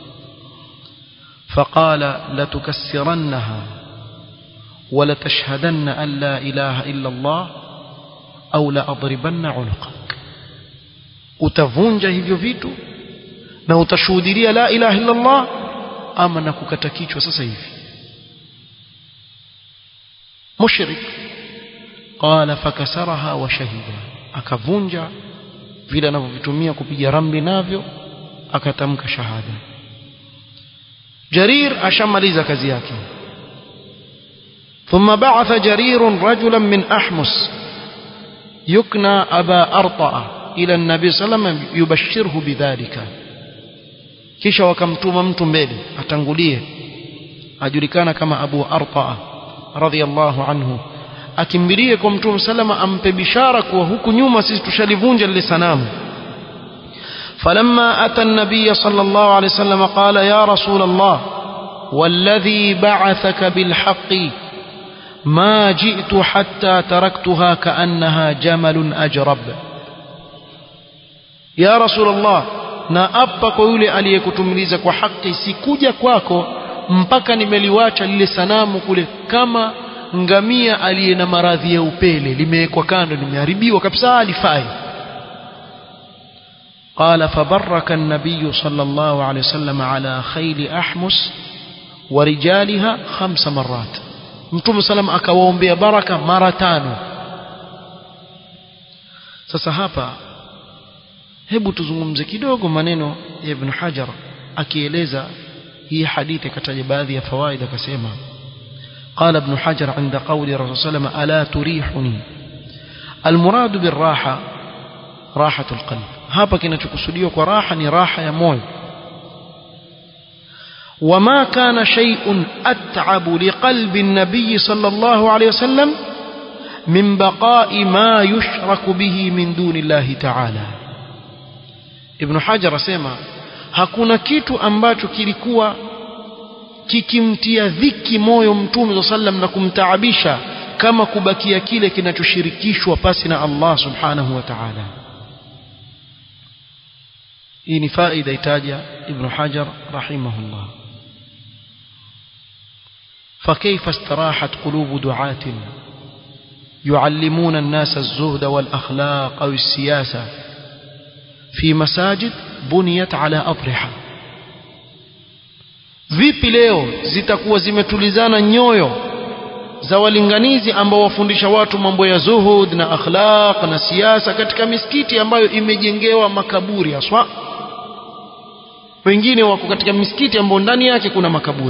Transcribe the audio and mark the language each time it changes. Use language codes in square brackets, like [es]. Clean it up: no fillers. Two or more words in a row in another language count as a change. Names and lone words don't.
[ar] فقال لتكسرنها ولتشهدن أن لا إله إلا الله أو لأضربن عنقك, [sw] utavunja hivyo vitu na utashuhudia [ar] لا إله إلا الله [sw] ama na kukata kichwa sasa hivi. Mushrik. [ar] قال فكسرها وشهد, [sw] akavunja vile anavyovitumia kupiga ramli navyo, akatamka shahada. Jarir ashamaliza kazi yake. [ar] ثم بعث جرير رجلا من أحمس يكنى أبا أرطاة إلى النبي صلى الله عليه وسلم يبشره بذلك, [sw] kisha wakamtuma mtu mbele atangulie, ajulikana kama Abu Arta'a [ar] رضي الله عنه, [sw] akimbilie kwa Mtume salama ampe bishara kuwa huku nyuma sisi tushalivunja lile sanamu. [ar] فلما أتى النبي صلى الله عليه وسلم قال يا رسول الله والذي بعثك بالحق ما جئت حتى تركتها كأنها جمل أجرب. يا رسول الله, [sw] na apa kwa yule aliyekutumiliza kwa haki, sikuja kwako mpaka nimeliwacha lile sanamu kule kama ngamia aliye na maradhi ya upele, limewekwa kando, limeharibiwa kabisa, alifai. [ar] قال فبرك النبي صلى الله عليه وسلم على خيل أحمس ورجالها 5 مرات, [sw] Mtume sallam akawaombea baraka mara 5. Sasa hapa hebu tuzungumze kidogo maneno ya Ibn Hajar akieleza hii hadithi, kataja baadhi ya fawaida. [ar] Akasema قال ابن حجر عند قول الرسول صلى الله عليه وسلم ألا تريحني، المراد بالراحة راحة القلب. [sw] hapa kinachokusudiwa kwa raha ni raha ya moyo. [ar] وما كان شيء أتعب لقلب النبي صلى الله عليه وسلم من بقاء ما يشرك به من دون الله تعالى. [sw] Ibn Hajar asema hakuna kitu ambacho kilikuwa kikimtia dhiki moyo Mtume sallam na kumtaabisha kama kubakia kile kinachoshirikishwa pasi na Allah [ar] سبحانه وتعالى. [sw] Hii ni faida itaja Ibn Hajar rahimahullah. [ar] فكيف استراحت قلوب دعاة يعلمون الناس الزهد والأخلاق أو السياسة في مساجد بنيت على أضرحة؟ [sw] vipi leo zitakuwa zimetulizana nyoyo za walinganizi ambao wafundisha watu mambo ya zuhud na akhlaq na siasa katika misikiti ambayo imejengewa makaburi haswa? Wengine wako katika misikiti ambayo ndani yake kuna makaburi.